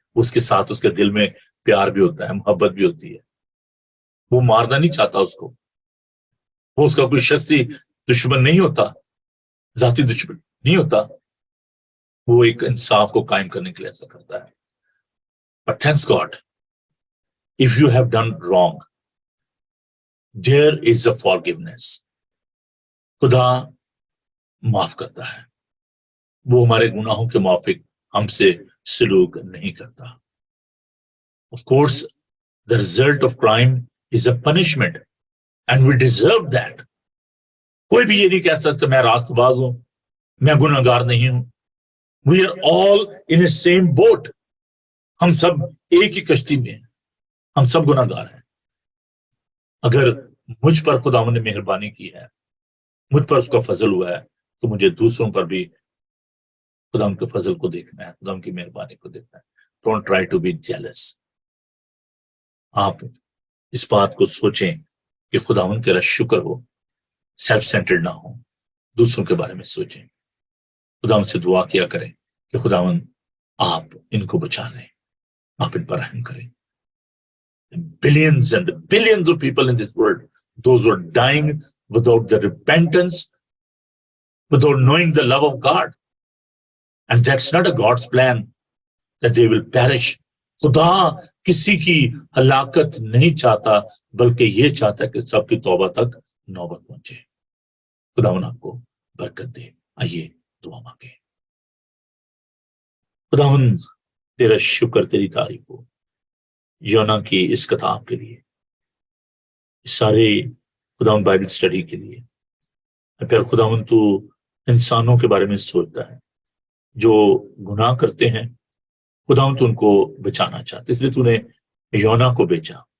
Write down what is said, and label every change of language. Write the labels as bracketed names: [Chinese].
[Urdu] اس کے ساتھ اس کے دل میں پیار بھی ہوتا ہے, محبت بھی ہوتی ہے, وہ مارنا نہیں چاہتا اس کو, وہ اس کا کوئی شخصی دشمن نہیں ہوتا, ذاتی دشمن نہیں ہوتا, وہ ایک انصاف کو قائم کرنے کے لیے ایسا کرتا ہے. [English] But thanks God, if you have done wrong, there is a forgiveness. [Urdu] خدا معاف کرتا ہے, وہ ہمارے گناہوں کے موافق ہم سے سلوک نہیں کرتا. [English] Of course, the result of crime is a punishment, and we deserve that. [Urdu] کوئی بھی یہ نہیں کہہ سکتا میں راست باز ہوں, میں گناہگار نہیں ہوں. [English] We are all in the same boat. [Urdu] ہم سب ایک ہی کشتی میں ہیں, ہم سب گناہگار ہیں. اگر مجھ پر خداوند نے مہربانی کی ہے, مجھ پر اس کا فضل ہوا ہے, تو مجھے دوسروں پر بھی خدا کے فضل کو دیکھنا ہے, خدا کی مہربانی کو دیکھنا ہے. [English] Don't try to be jealous. [Urdu] آپ اس بات کو سوچیں کہ خداوند تیرا شکر ہو, سیلف سینٹرڈ نہ ہو, دوسروں کے بارے میں سوچیں. خداوند سے دعا کیا کریں کہ خداوند آپ ان کو بچا لیں, آپ ان پر رحم کریں. [English] Billions and billions of people in this world, those who are dying without the repentance, without knowing the love of God. And that's not a God's plan that they will perish. [Urdu] خدا کسی کی ہلاکت نہیں چاہتا, بلکہ یہ چاہتا ہے کہ سب کی توبہ تک نوبت پہنچے. خداوند آپ کو برکت دے. آئیے دعا مانگیں. خداوند تیرا شکر، تیری تعریف ہو یونا کی اس کتاب کے لیے، اس سارے خداوند بائبل اسٹڈی کے لیے۔ پھر خداوند تو انسانوں کے بارے میں سوچتا ہے جو گناہ کرتے ہیں، خداوند تو ان کو بچانا چاہتے، اس لیے تو نے یونا کو بیچا،